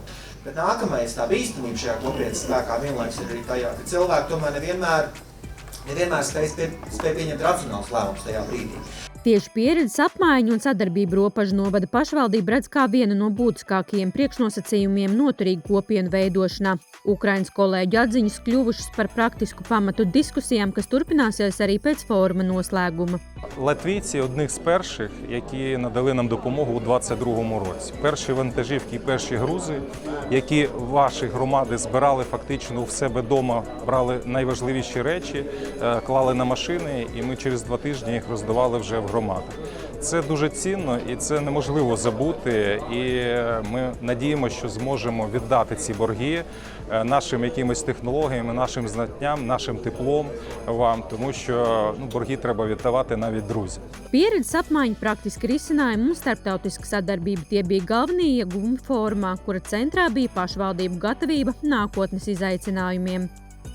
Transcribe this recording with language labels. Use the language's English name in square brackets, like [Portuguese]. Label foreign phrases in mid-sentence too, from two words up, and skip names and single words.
[Latvian] Bet nākamais tā bīstamība šajā kopienas spēkā vienlaikus ir arī tajā, ka cilvēki tomēr nevienmēr spēj pieņemt racionālus lēmumus tajā brīdī. Tieši pieredzes apmaiņu un sadarbību Ropažu novada pašvaldība redz kā vienu no būtiskākajiem priekšnosacījumiem noturīgu kopienu veidošanā. Ukrainas kolēģu atziņas kļuvušas par praktisku pamatu diskusijām, kas turpināsies arī pēc fóruma noslēguma. [Ukrainian] Латвійці – одних з перших, які надали нам допомогу у 2022 році. Перші вантажівки і перші грузи, які ваші громади збирали фактично в себе вдома, брали найважливіші речі, клали на машини, і ми через 2 тижні їх роздавали вже в громадах. Це дуже цінно і це неможливо забути. І ми надіємося, що зможемо віддати ці борги нашим якимось технологіям, нашим знанням, нашим теплом вам, тому що борги треба віддавати навіть друзям. [Latvian] Pieredzes apmaiņa, praktiski risinājumi un starptautiska sadarbība tie bija galvenie ieguvumi formā, kura centrā bija pašvaldību gatavība nākotnes izaicinājumiem.